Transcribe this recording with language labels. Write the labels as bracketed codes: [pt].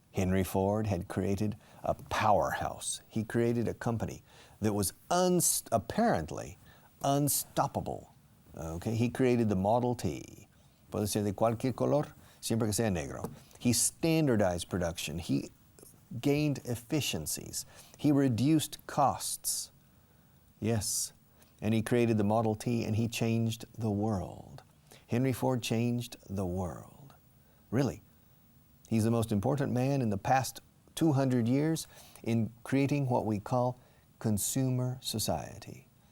[en] Henry Ford had created a powerhouse. He created a company that was apparently unstoppable. Okay? He created the Model T. [es] Puede ser de cualquier color, siempre que sea negro. [en] He standardized production. He gained efficiencies. He reduced costs. Yes. And he created the Model T and he changed the world. Henry Ford changed the world. Really. He's the most important man in the past 200 years in creating what we call consumer society.